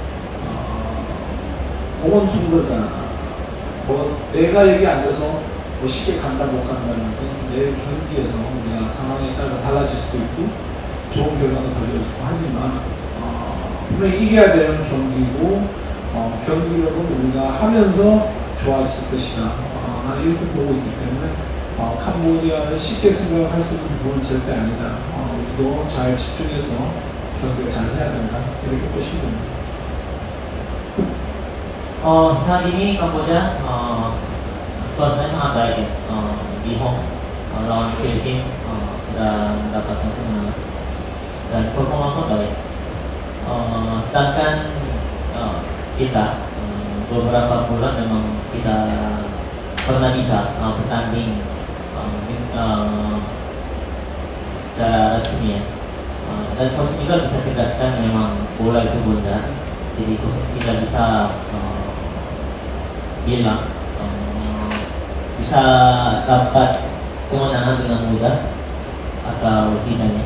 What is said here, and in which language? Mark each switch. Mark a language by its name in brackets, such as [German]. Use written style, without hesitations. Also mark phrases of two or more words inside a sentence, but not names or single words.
[Korean] 공원 통보가 내가 여기 앉아서 쉽게 간다 못 간다는 것은 내일 경기에서 우리가 상황에 따라 달라질 수도 있고 좋은 결과도 가져올 수도 하지만 분명히 이겨야 되는 경기고, 경기력은 우리가 하면서 좋아질 것이다. 나는 이렇게 보고 있기 때문에 캄보디아를 쉽게 생각할 수 있는 부분은 절대 아니다. 우리도 잘 집중해서 경기를 잘 해야 된다. 이렇게 보시면 됩니다. [Indonesian] Saat ini Kamboja suasananya sangat baik ya, di home lawan Filipina sudah mendapatkan kemenangan dan performa pun baik. Sedangkan kita beberapa bulan memang kita pernah bisa bertanding secara resmi ya, dan coach juga bisa tegaskan memang bola itu bundar, jadi coach tidak bisa bilang bisa dapat kemenangan dengan mudah atau tidaknya.